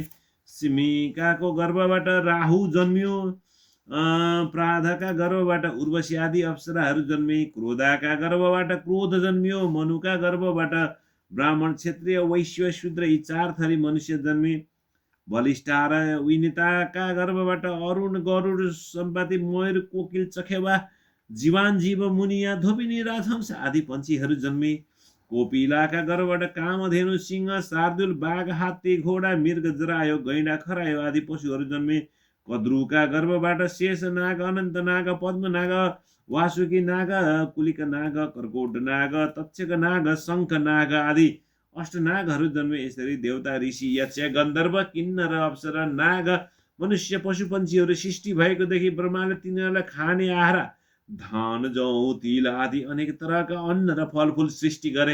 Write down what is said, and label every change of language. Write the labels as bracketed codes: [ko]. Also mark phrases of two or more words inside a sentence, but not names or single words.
[ne] सिमिकाको गर्भबाट राहु जन्मियो। प्राधका गर्भबाट उर्वशी आदि अप्सराहरू जन्मे। क्रोधाका गर्भबाट क्रोध जन्मियो। मनुका गर्भबाट ब्राह्मण, क्षत्रिय, वैश्य, शूद्र यी 4 थरी मनुष्य जन्मे। बलिष्ठा र विनिताका गर्भबाट अरुण, गरुड, सम्पाति, मयूर, कोकिल, चखेवा, जीवान, जीव, मुनिया, धोबिनी, राजहंस आदि पन्छीहरू जन्मे। कोपिलाका गर्भबाट कामधेनु, सिंह, शार्दुल, बाघ, हात्ती, घोडा, मृग, जरायो, गैंडा, खरायो आदि पशुहरू जन्मे। कद्रुका गर्भबाट शेष नाग, अनन्त नाग, पद्म नाग, वासुकी नाग, कुलिक नाग, कर्कोट नाग, तक्षक नाग, शङ्ख नाग आदि अष्टनागहरू जन्मे। यसरी देवता, ऋषि, यक्ष, गन्धर्व, किन्नर, अप्सरा, नाग, मनुष्य, पशुपन्छीहरू सृष्टि भएको देखि ब्रह्माले तिनीहरूलाई खाने आहार धान, जौ, तिल आदि अनेक तरहका अन्न र फलफुल सृष्टि गरे।